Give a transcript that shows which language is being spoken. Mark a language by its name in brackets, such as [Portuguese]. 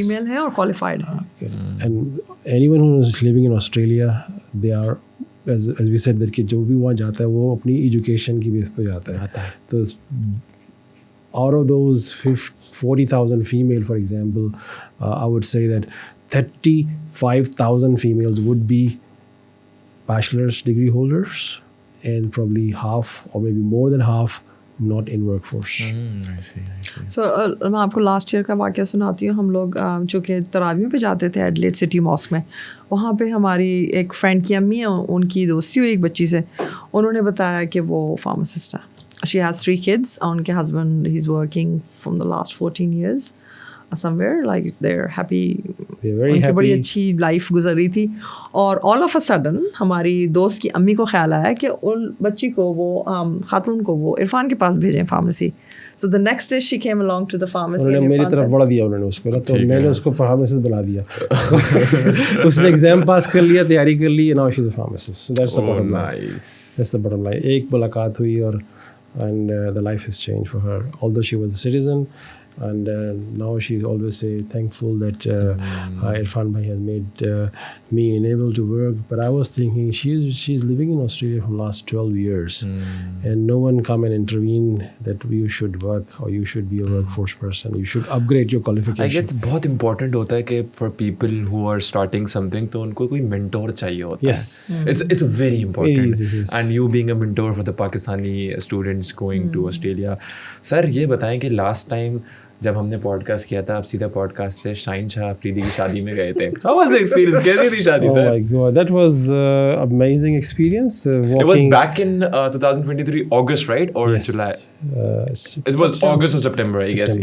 [Urdu] Female ہیں اور qualified ہیں. [English] And anyone who is living in Australia, they are, as we said, that [Urdu] کہ جو بھی وہاں جاتا ہے [English] وہ اپنی ایجوکیشن کی بیس پہ جاتا ہے. تو out of those 40,000 female, for example, I would say that 35,000 females would be bachelor's degree holders, and probably half or maybe more than half not in workforce. [Urdu] So میں آپ کو لاسٹ ایئر کا واقعہ سناتی ہوں. ہم لوگ چونکہ تراویحوں پہ جاتے تھے ایڈلیڈ سٹی ماسک میں, وہاں پہ ہماری ایک فرینڈ کی امی ہیں, ان کی دوستی ہوئی ایک بچی سے. انہوں نے بتایا کہ وہ فارماسسٹ ہے. [English] She has 3 kids. [Urdu] ان کے [English] husband, he's working from the last 14 years somewhere, like they're happy. [Urdu] ان کی بڑی اچھی لائف گزر رہی تھی, اور [English] all of a sudden [Urdu] ہماری دوست کی امی کو خیال آیا کہ ان بچی کو, وہ خاتون کو, وہ عرفان کے پاس بھیجیں pharmacy. [English] So the next day she came along to the pharmacy. [Urdu] انہوں نے میری طرف بڑھا دیا انہوں نے اس کو, تو میں نے اس کو فارماسسٹ بنا دیا. اس نے ایگزام پاس کر لیا, تیاری کر لی, [English] now she's a pharmacist. So that's the bottom line. That's the bottom line. [Urdu] ایک ملاقات ہوئی اور [English] and the life has changed for her, although she was a citizen. And now she's always thankful that Irfan bhai has made me enable to work. But I was thinking she's living in Australia for the last 12 years, and no one come and intervene that you should work or you should be a workforce person. You should upgrade your qualification. I guess [Urdu] بہت important ہوتا ہے کہ [English] for people who are starting something [Urdu] تو ان کو کوئی mentor چاہیے ہوتا ہے. [English] Yes, it's very important. Very easy, yes. And you being a mentor for the Pakistani students going to Australia. [Urdu] Sir, یہ بتائیں کہ [English] last time [Urdu] جب ہم نے پوڈ کاسٹ کیا تھا, آپ سیدھا پوڈ کاسٹ سے شاہین شاہ افریدی کی شادی میں گئے تھے. [English] How was the experience? [Urdu] کیسی تھی شادی سر؟ [English] Oh my God, that was amazing experience. It was back in 2023 August, right? Or July? It was August or September, I guess.